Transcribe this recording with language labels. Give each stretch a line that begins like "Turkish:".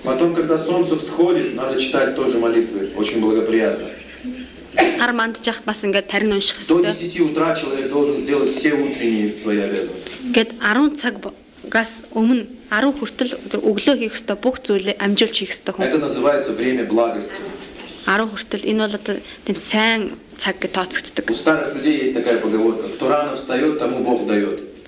Russian: Потом, когда солнце всходит, надо читать тоже молитвы, очень благоприятно.
Mongolian: Нар мандчих бас ингээд тарин унших хэрэгтэй.
Russian: До 10 утра человек должен сделать все утренние свои обязанности.
Mongolian: Гэт 10 цагаас өмнө 10 хүртэл өглөө хийх хэрэгтэй бүх зүйлийг амжуулж хийх хэрэгтэй
Russian: хүн. Это называется время благости.
Mongolian: 10 хүртэл энэ бол одоо тийм сайн цаг гэж тооцогддог.
Russian: У старых людей есть такая поговорка: кто рано встает, тому Бог дает.